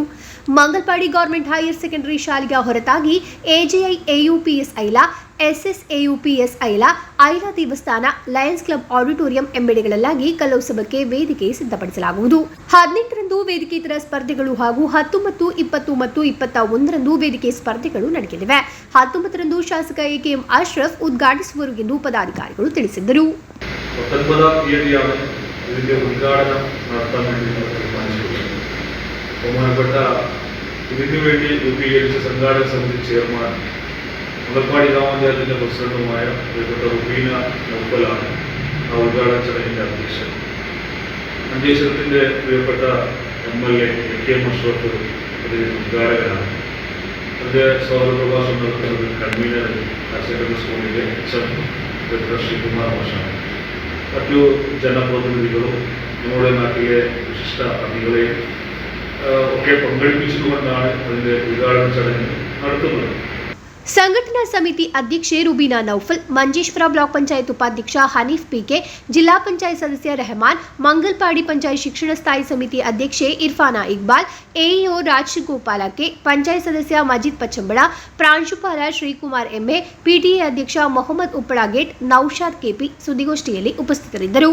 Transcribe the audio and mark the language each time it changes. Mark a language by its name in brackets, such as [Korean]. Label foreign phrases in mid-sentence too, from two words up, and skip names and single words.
[Kannada] ಮಂಗಲ್ಪಾಡಿ ಗೌರ್ಮೆಂಟ್ ಹೈಯರ್ ಸೆಕೆಂಡರಿ ಶಾಲೆಯ ಹೊರತಾಗಿ ಎಜಿಐ ಎಯುಪಿಎಸ್ ಐಲಾ, ಎಸ್ಎಸ್ಎಯುಪಿಎಸ್ ಐಲಾ, ಐಲಾ ದೇವಸ್ಥಾನ, ಲಯನ್ಸ್ ಕ್ಲಬ್ ಆಡಿಟೋರಿಯಂ ಎಂಬೆಡೆಗಳಲ್ಲಾಗಿ ಕಲೋತ್ಸವಕ್ಕೆ ವೇದಿಕೆ ಸಿದ್ಧಪಡಿಸಲಾಗುವುದು. 18ರಂದು ವೇದಿಕೇತರ ಸ್ಪರ್ಧೆಗಳು ಹಾಗೂ 19, 20 ಮತ್ತು 21ರಂದು ವೇದಿಕೆ ಸ್ಪರ್ಧೆಗಳು ನಡೆಯಲಿವೆ. 19ರಂದು ಶಾಸಕ ಎಕೆಎಂ ಅಶ್ರಫ್ ಉದ್ಘಾಟಿಸುವರು ಎಂದು ಪದಾಧಿಕಾರಿಗಳು ತಿಳಿಸಿದರು. [Malayalam] ബഹുമാനപ്പെട്ട ഇതിനു വേണ്ടി രൂപീകരിച്ച സംഘാടക സമിതി ചെയർമാൻ മുളപ്പാടി ഗ്രാമപഞ്ചായത്തിൻ്റെ പ്രസിഡന്റുമായ പ്രിയപ്പെട്ട റുബീന നൗഫലാണ് ആ ഉദ്ഘാടന ചടങ്ങിൻ്റെ അധ്യക്ഷൻ. മഞ്ചേശ്വരത്തിൻ്റെ പ്രിയപ്പെട്ട MLA എ.കെ.എം. അഷ്റഫ് ഇതിന് ഉദ്ഘാടകനാണ്. അതിൻ്റെ സ്വാഗത പ്രഭാഷണം നടത്തുന്നത് കൺവീനർ ഹയർ സെക്കൻഡറി സ്കൂളിലെ ഡോക്ടർ ശ്രീകുമാർ മാഷാണ്. മറ്റു ജനപ്രതിനിധികളും നമ്മുടെ നാട്ടിലെ വിശിഷ്ട അതിഥികളെയും ഒക്കെ പങ്കെടുപ്പിച്ചുകൊണ്ടാണ് അതിൻ്റെ ഉദ്ഘാടന ചടങ്ങ് നടത്തുന്നത്. [Kannada] ಸಂಘಟನಾ ಸಮಿತಿ ಅಧ್ಯಕ್ಷೆ ರುಬೀನಾ ನೌಫಲ್, ಮಂಜೇಶ್ವರ ಬ್ಲಾಕ್ ಪಂಚಾಯತ್ ಉಪಾಧ್ಯಕ್ಷ ಹನೀಫ್ ಪಿಕೆ, ಜಿಲ್ಲಾ ಪಂಚಾಯತ್ ಸದಸ್ಯ ರೆಹಮಾನ್, ಮಂಗಲ್ಪಾಡಿ ಪಂಚಾಯತ್ ಶಿಕ್ಷಣ ಸ್ಥಾಯಿ ಸಮಿತಿ ಅಧ್ಯಕ್ಷೆ ಇರ್ಫಾನಾ ಇಕ್ಬಾಲ್, ಎಇಒ ರಾಜಗೋಪಾಲ ಕೆ, ಪಂಚಾಯತ್ ಸದಸ್ಯ ಮಜೀದ್ ಪಚ್ಚಂಬಳ, ಪ್ರಾಂಶುಪಾಲ ಶ್ರೀಕುಮಾರ್ ಎಂಎ, ಪಿಟಿಎ ಅಧ್ಯಕ್ಷ ಮೊಹಮ್ಮದ್ ಉಪ್ಪಳಗೇಟ್, ನೌಶಾದ್ ಕೆಪಿ ಸುದ್ದಿಗೋಷ್ಠಿಯಲ್ಲಿ ಉಪಸ್ಥಿತರಿದ್ದರು.